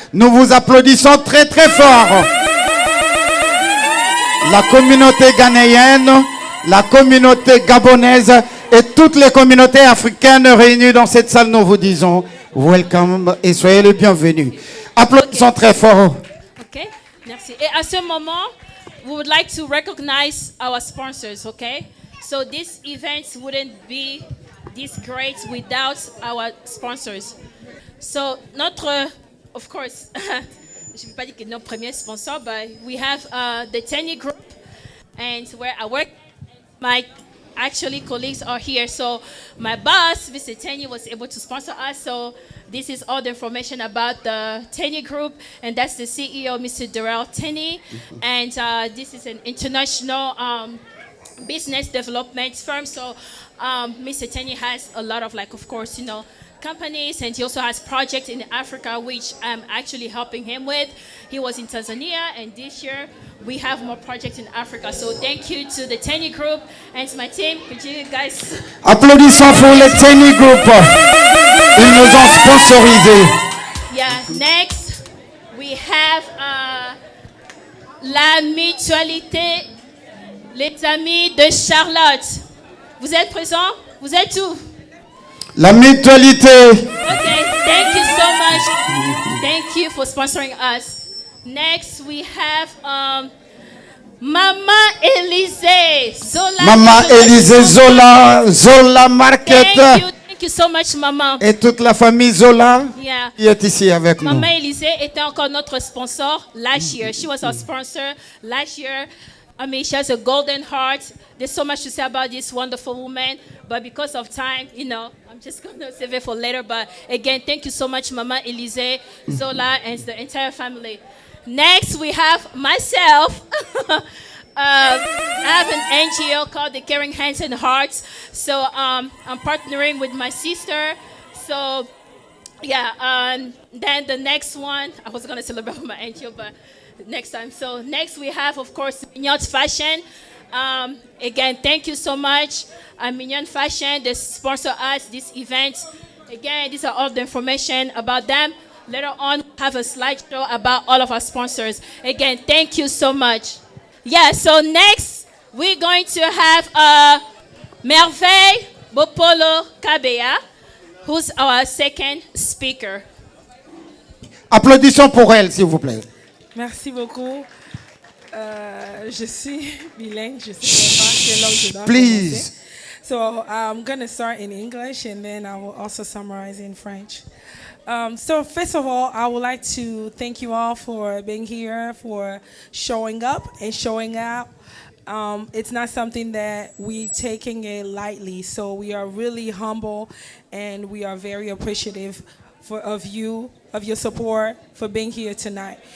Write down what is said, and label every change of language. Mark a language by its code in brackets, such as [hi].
[fr] Nous vous applaudissons très très fort. La communauté ghanéenne, la communauté gabonaise et toutes les communautés africaines réunies dans cette salle, nous vous disons welcome et soyez les bienvenus. Applaudissons très fort. Ok, merci. Et à ce moment, [en] we would like to recognize our sponsors, okay? So this event wouldn't be this great without our sponsors. So of course, [fr] je ne vais pas dire que notre premier sponsor, [en] but we have the Tenny Group, and where I work, my colleagues are here. So my boss, Mr. Tenny, was able to sponsor us. So this is all the information about the Tenny Group, and that's the CEO, Mr. Darrell Tenny. And this is an international business development firm. So Mr. Tenny has a lot of, of course, companies, and he also has projects in Africa, which I'm actually helping him with. He was in Tanzania, and this year we have more projects in Africa. So thank you to the Tenny Group and to my team. Could you guys... [fr] Applaudissons pour le Tenny Group. Ils nous ont sponsorisés. [en] Yeah, next we have [fr] la mutualité, les amis de Charlotte. Vous êtes présents? Vous êtes où? La mutualité. [en] Okay, thank you so much. Thank you for sponsoring us. Next, we have Mama Elise Zola. Maman Élisée Zola Market. Thank you so much, Maman. [fr] Et toute la famille Zola [en] Yeah. [fr] qui est ici avec nous. Maman Elise était encore notre sponsor [en] last year. She was our sponsor last year. I mean, she has a golden heart. There's so much to say about this wonderful woman, but because of time, I'm just going to save it for later. But again, thank you so much, Mama Elise Zola, and the entire family. Next, we have myself. I have an NGO called the Caring Hands and Hearts. So I'm partnering with my sister. So yeah, then the next one, I was going to celebrate with my NGO, but next time. So next we have, of course, Mignon Fashion. Again, thank you so much. Mignon Fashion, they sponsor us this event. Again, these are all the information about them. Later on, have a slideshow about all of our sponsors. Again, thank you so much. Yeah, so next, we're going to have Merveille Bopolo Kabea, who's our second speaker. [fr] Applaudissons pour elle, s'il vous plaît. Merci beaucoup. Je suis bilingue, je sais pas quelle langue je dois [en] Please. [fr] prononcer. [en] So I'm going to start in English and then I will also summarize in French. So first of all, I would like to thank you all for being here, for showing up and showing out. It's not something that we taking it lightly. So we are really humble and we are very appreciative of your support for being here tonight.